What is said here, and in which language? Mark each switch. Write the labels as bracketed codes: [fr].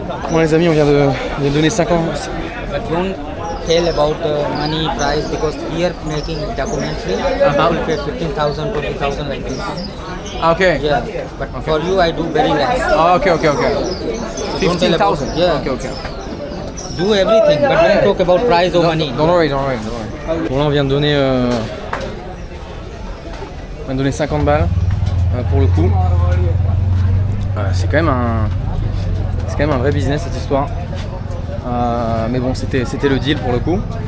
[fr] Bon les amis, on vient de donner 5 ans. [en] But don't tell about money price because here making documentary, people pay 15,000, 20,000 like this. Okay. Yeah, but for you I do very less. Okay. Don't tell about- 15,000. Yeah. Okay. Do everything, but don't talk about price or money. Don't worry. [fr] Bon là on vient de donner 50 balles pour le coup. C'est quand même un vrai business cette histoire. Mais bon, c'était le deal pour le coup.